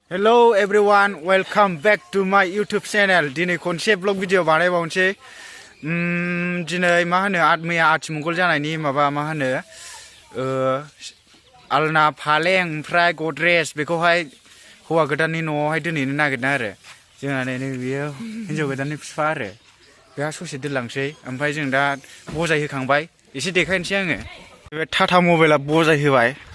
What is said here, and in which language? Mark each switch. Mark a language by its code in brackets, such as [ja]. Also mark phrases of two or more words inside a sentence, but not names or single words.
[en] Hello everyone, welcome back to my YouTube channel. [brx] Dini konse vlog video banai baunse. Dini ma hono मैया आथिमंगल जानायनि माबा मा होनो आलना फालें ओमफ्राय गद्रेज बेखौहाय हौवा गोदाननि न'आवहाय दोनहैनो नागिरदों आरो जोंहा नै बियो हिन्जाव गोदाननि बिफा आरो बेहा ससे दोनलांसै ओमफ्राय जों दा बजाय होखांबाय एसे देखायनोसै आङो बे टाटा मबाइला बजाय होबाय